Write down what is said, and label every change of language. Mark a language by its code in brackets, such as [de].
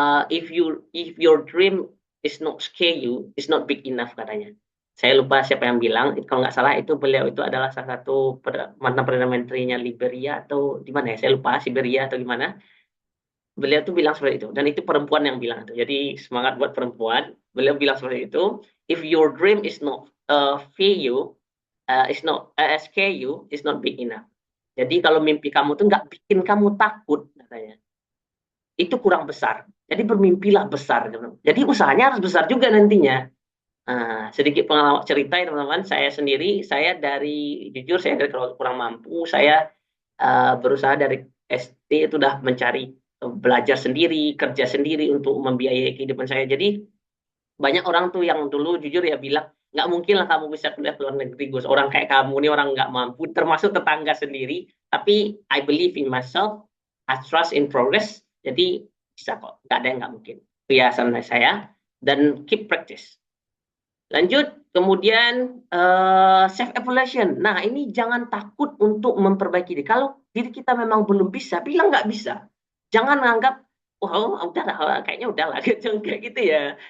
[en] If your dream is not scare you, is not big enough katanya. [id] Saya lupa siapa yang bilang. Kalau nggak salah itu beliau itu adalah salah satu mantan perdana menterinya Liberia atau di mana ya? Saya lupa Siberia atau gimana. Beliau tuh bilang seperti itu. Dan itu perempuan yang bilang itu. Jadi semangat buat perempuan. Beliau bilang seperti itu. [en] If your dream is not fear you, is not scare you, is not big enough. [id] Jadi kalau mimpi kamu tuh nggak bikin kamu takut katanya, itu kurang besar. Jadi bermimpilah besar. Jadi usahanya harus besar juga nantinya. Sedikit pengalaman cerita ya teman-teman, saya sendiri, saya dari, jujur saya dari kurang mampu, saya berusaha dari SD itu udah mencari belajar sendiri, kerja sendiri untuk membiayai kehidupan saya. Jadi banyak orang tuh yang dulu jujur ya bilang, nggak mungkin lah kamu bisa kuliah ke luar negeri, Gus. Orang kayak kamu ini orang nggak mampu, termasuk tetangga sendiri. Tapi [en] I believe in myself, I trust in progress. [id] Jadi bisa kok, nggak ada yang nggak mungkin. Kebiasaan saya dan [en] keep practice. [id] Lanjut, kemudian self evaluation. Nah, ini jangan takut untuk memperbaiki diri. Kalau diri kita memang belum bisa, bilang nggak bisa. Jangan menganggap, oh udah lah, kayaknya udah lah, kayak gitu ya.